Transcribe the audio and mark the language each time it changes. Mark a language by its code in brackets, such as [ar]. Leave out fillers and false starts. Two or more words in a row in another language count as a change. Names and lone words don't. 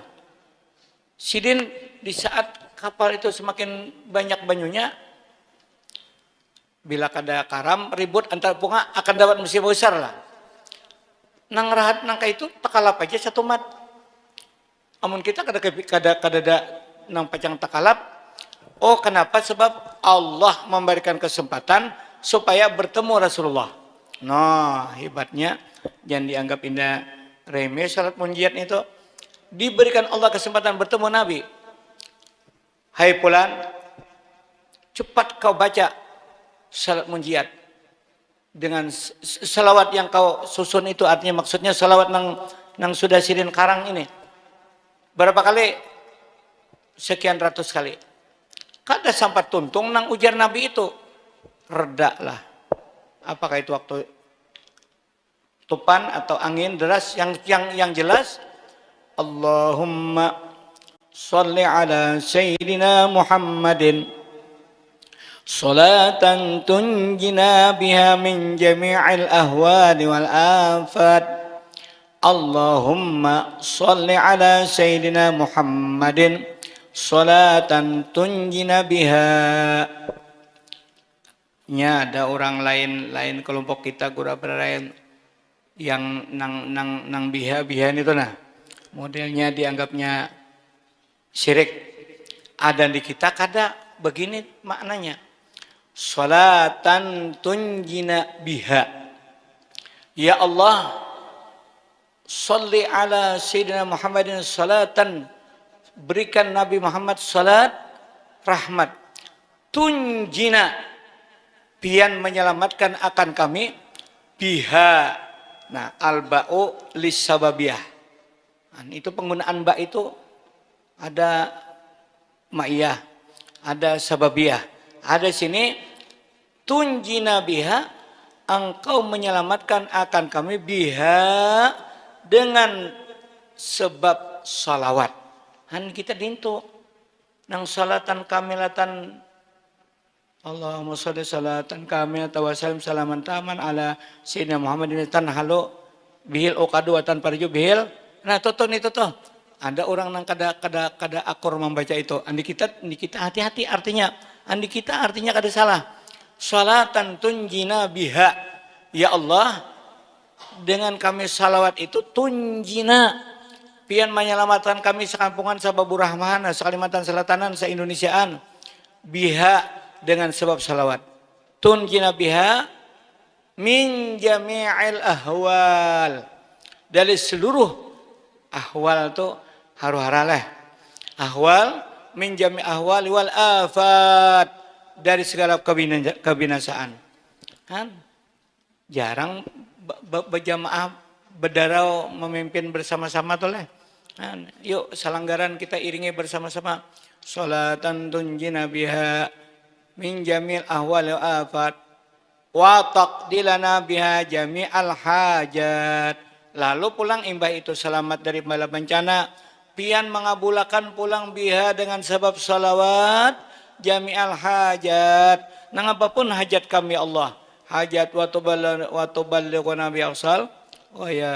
[bjn] Sidin di saat kapal itu semakin banyak banyunya, bila kada karam ribut antar punga akan dapat musibah besar lah. Nang rahat nangka itu takalap aja satu mat. Amun kita kada nang pacang takalap. Oh kenapa? [id] Sebab Allah memberikan kesempatan supaya bertemu Rasulullah. [bjn] Nah hebatnya, jangan dianggap indah remeh salat munjiat itu. [id] Diberikan Allah kesempatan bertemu Nabi. [bjn] Hai fulan, cepat kau baca salat munjiat dengan salawat yang kau susun itu, artinya maksudnya salawat nang sudah sidin karang ini. [id] Berapa kali? Sekian ratus kali. [bjn] Kada sampai tuntung nang ujar Nabi itu. Reda lah. [id] Apakah itu waktu tupan atau angin deras? Yang jelas, [ar] اللهم صل على سيدنا محمد صلاة تنجينا بها من جميع الأهوال والآفات. اللهم صل على سيدنا محمد صلاة تنجينا بها. [bjn] Nya ada orang lain kelompok kita gura berlain yang nang biha itu nah. Modelnya dianggapnya syirik. Ada di kita kada begini maknanya. [ar] صلاة تنجينا بها. يا الله صل على سيدنا محمد صلاة, [id] berikan Nabi Muhammad salat rahmat. [bjn] Tunjina, pian menyelamatkan akan kami, biha. Nah, [ar] الباء للسببية. [bjn] Itu penggunaan ba itu ada ma'iyah, ada sababiyah. Ada sini tunjina biha, engkau menyelamatkan akan kami, biha dengan sebab salawat. Kita dintu nang [ar] صلاة كاملة اللهم صل صلاة كاملة وسلم سلاما تاما على سيدنا محمد تنحل به العقد وتنفرج به. [bjn] Nah, itu tuh. Ada orang nang kada akor membaca itu. Andi kita hati-hati artinya. Andi kita artinya kada salah. [ar] صلاة تنجينا بها. [bjn] Ya Allah, dengan kami salawat itu tunjina, pian menyelamatkan kami sekampungan sababu rahman, sekalimantan selatanan, se-Indonesiaan. Biha dengan sebab salawat. [ar] تنجينا بها من جميع الأهوال. [bjn] Dari seluruh ahwal itu haru-haraleh. [ar] أهوال من جميع أهوال والآفات, [id] dari segala kebinasaan. [bjn] Kan jarang berjamaah berdarau memimpin bersama-sama tuh leh. Kan, yuk salanggaran kita iringi bersama-sama. [ar] صلاة تنجينا بها من جميع الأهوال والآفات وتقضي لنا بها جميع الحاجات. [bjn] Lalu pulang imbah itu selamat dari bala bencana, pian mengabulakan pulang biha dengan sebab salawat [ar] جميع الحاجات. [bjn] Nang apapun hajat kami Allah, [ar] حاجات وتبلغنا بأقصى الغايات.